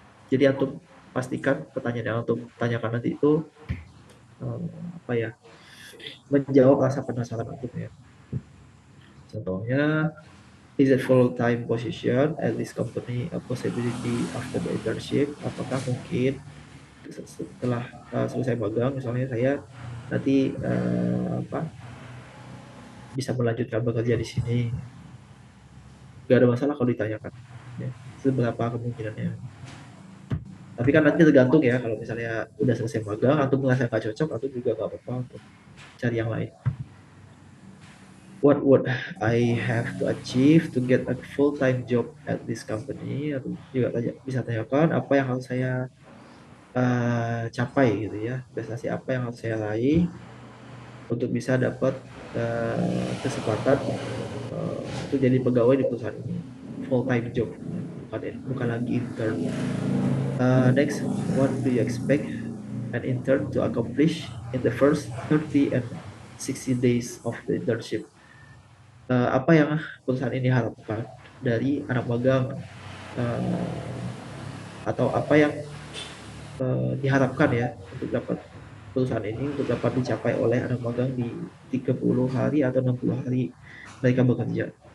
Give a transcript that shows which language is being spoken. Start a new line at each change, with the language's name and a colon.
Indonesian: Jadi antum pastikan pertanyaan yang antum tanyakan nanti itu apa ya, menjawab rasa penasaran antum ya.
English: Contohnya, is it full-time position at this company a possibility after the internship?
Indonesian: Apakah mungkin setelah selesai magang, misalnya saya nanti apa bisa melanjutkan bekerja di sini? Gak ada masalah kalau ditanyakan. Ya, seberapa kemungkinannya. Tapi kan nanti tergantung ya, kalau misalnya udah selesai magang, atau merasa nggak cocok, atau juga nggak apa-apa untuk cari yang lain.
English: What would I have to achieve to get a full-time job at this company?
Indonesian: Atau juga bisa tanyakan apa yang harus saya capai gitu ya, prestasi apa yang harus saya raih untuk bisa dapat kesempatan untuk jadi pegawai di perusahaan ini,
English: full-time job,
Indonesian: bukan lagi intern.
English: Next, what do you expect an intern to accomplish in the first 30 and 60 days of the internship?
Indonesian: Apa yang perusahaan ini harapkan dari anak magang, uh, atau apa yang diharapkan ya untuk dapat perusahaan ini untuk dapat dicapai oleh anak magang di 30 hari atau 60 hari mereka bekerja.